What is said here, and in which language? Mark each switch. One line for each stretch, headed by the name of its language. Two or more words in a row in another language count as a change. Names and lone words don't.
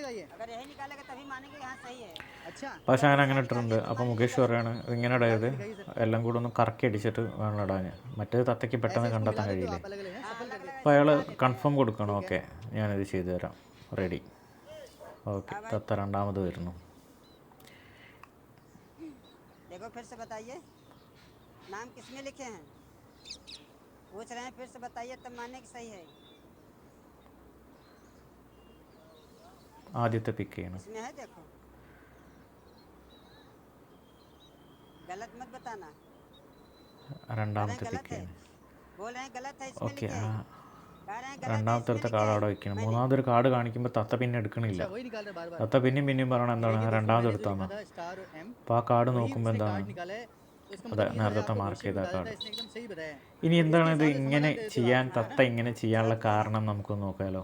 Malayalam: പക്ഷേ അങ്ങനെ ഇട്ടിട്ടുണ്ട്. അപ്പോൾ മുകേഷ് പറയാണ് ഇങ്ങനെ ഇടയത് എല്ലാം കൂടെ ഒന്ന് കറക്കി അടിച്ചിട്ട് വേണം ഇടാൻ, മറ്റേത് തത്തയ്ക്ക് പെട്ടെന്ന് കണ്ടെത്താൻ കഴിയില്ലേ. അപ്പോൾ അയാൾ കൺഫേം കൊടുക്കണം. ഓക്കെ ഞാനിത് ചെയ്തു തരാം, റെഡി. ഓക്കെ, തത്ത രണ്ടാമത് വരുന്നു.
Hindi: देखो फिर से बताइए नाम किसमें लिखे हैं, पूछ रहे हैं, फिर से बताइए तब मानने की सही है।
Malayalam: ആദ്യത്തെ പിക്ക് ചെയ്യണം.
Hindi: इसमें है देखो, गलत मत बताना।
Malayalam: രണ്ടാമത്തെ പിക്ക് ചെയ്യണം.
Hindi: बोल रहे हैं गलत है, इसमें
Malayalam: ഓക്കെ,
Hindi: लिखे हैं। कह रहे हैं गलत है,
Malayalam: രണ്ടാമത്തെ
Hindi: इसमें
Malayalam: അടുത്ത
Hindi: लिखे
Malayalam: കാർഡ്
Hindi: हैं।
Malayalam: അവിടെ വയ്ക്കണം. മൂന്നാമതൊരു കാർഡ് കാണിക്കുമ്പോൾ തത്ത പിന്നെ എടുക്കണില്ല. തത്ത പിന്നെയും പറയണം എന്താണ് രണ്ടാമത് എടുത്താന്ന്. അപ്പോൾ ആ കാർഡ് നോക്കുമ്പോൾ എന്താണ്, അതെ നേരത്തെ മാർക്ക് ചെയ്ത കാർഡ്. ഇനി എന്താണ് ഇത് ഇങ്ങനെ ചെയ്യാൻ, തത്ത ഇങ്ങനെ ചെയ്യാനുള്ള കാരണം നമുക്ക് നോക്കാമല്ലോ.